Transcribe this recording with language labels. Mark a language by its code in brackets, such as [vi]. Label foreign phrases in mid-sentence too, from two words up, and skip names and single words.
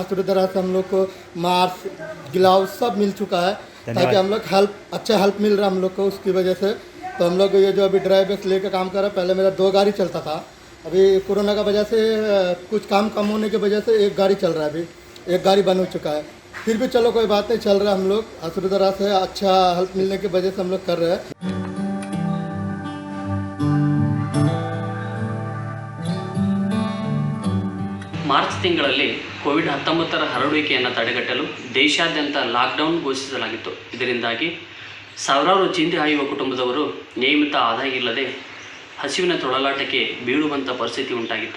[hi] हसरुदरा से हम लोग को [en] mask gloves [hi] सब मिल चुका है, ताकि हम लोग अच्छा हेल्प मिल रहा है हम लोग को उसकी वजह से। तो हम लोग ये जो अभी [en] dry base [hi] लेकर काम कर रहे हैं, पहले मेरा 2 गाड़ी चलता था, अभी कोरोना का वजह से कुछ काम कम होने की वजह से 1 गाड़ी चल रहा है, अभी 1 गाड़ी बंद हो चुका है। फिर भी चलो कोई बात नहीं, चल रहा है। हम लोग हसरुदरा से अच्छा हेल्प मिलने की वजह से हम लोग कर रहे हैं। [kn] ಮಾರ್ಚ್ ತಿಂಗಳಲ್ಲಿ ಕೋವಿಡ್-19 ಹರಡುವಿಕೆಯನ್ನು ತಡೆಗಟ್ಟಲು ದೇಶಾದ್ಯಂತ ಲಾಕ್ಡೌನ್ ಘೋಷಿಸಲಾಗಿತ್ತು. ಇದರಿಂದಾಗಿ ಸಾವಿರಾರು ಚಿಂತೆ ಹಾಯುವ ಕುಟುಂಬದವರು ನಿಯಮಿತ ಆದಾಯ ಇಲ್ಲದೆ ಹಸಿವಿನ ತೊಳಲಾಟಕ್ಕೆ ಬೀಳುವಂಥ ಪರಿಸ್ಥಿತಿ ಉಂಟಾಗಿತ್ತು.